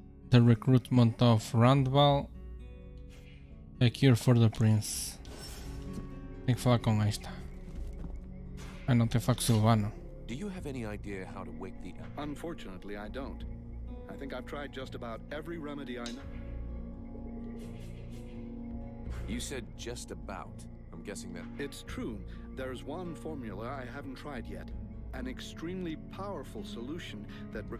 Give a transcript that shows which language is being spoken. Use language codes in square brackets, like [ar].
[en] The recruitment of Randall. A cure for the prince. [pt] Tenho que falar com esta. Ah, não, tenho que falar com o Silvano. [en] Do you have any idea how to wake the... Unfortunately, I don't. I think I've tried just about every remedy I know. You said just about. I'm guessing that... It's true. There's one formula I haven't tried yet. An extremely powerful solution that...